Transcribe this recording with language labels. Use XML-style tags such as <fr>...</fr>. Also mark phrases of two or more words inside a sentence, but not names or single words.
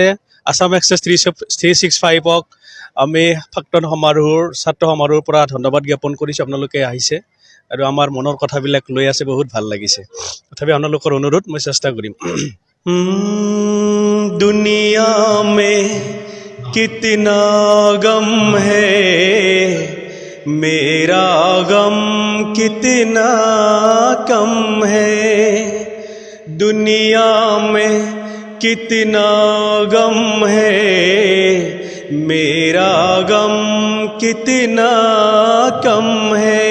<as>আছাম এক্সপ্ৰেছ 365ক আমি প্ৰাক্তন সমাৰোহৰ ছাত্ৰ সমাৰোহৰ পৰা ধন্যবাদ জ্ঞাপন কৰিছোঁ। আপোনালোকে আহিছে আৰু আমাৰ মনৰ কথাবিলাক লৈ আছে, বহুত ভাল লাগিছে। তথাপি আপোনালোকৰ অনুৰোধ মই চেষ্টা কৰিম।</as> <hi>दुनिया में कितना गम है, मेरा गम कितना कम है। दुनिया में कितना गम है, मेरा गम कितना कम है।</hi>